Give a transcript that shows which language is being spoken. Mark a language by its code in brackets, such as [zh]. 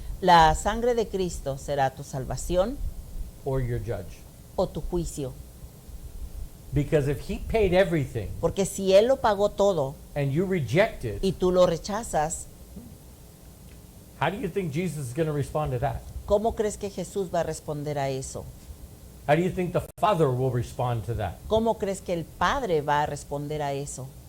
[es] La sangre de Cristo será tu salvación [en] or your judge. [es] o tu juicio. [en] Because if he paid everything [es] Porque si Él lo pagó todo [en] and you reject it, [es] y tú lo rechazas, [en] how do you think Jesus is going to respond to that? [es] ¿cómo crees que Jesús va a responder a eso? [en] How do you think the Father will respond to that? [es] ¿Cómo crees que el Padre va a responder a eso?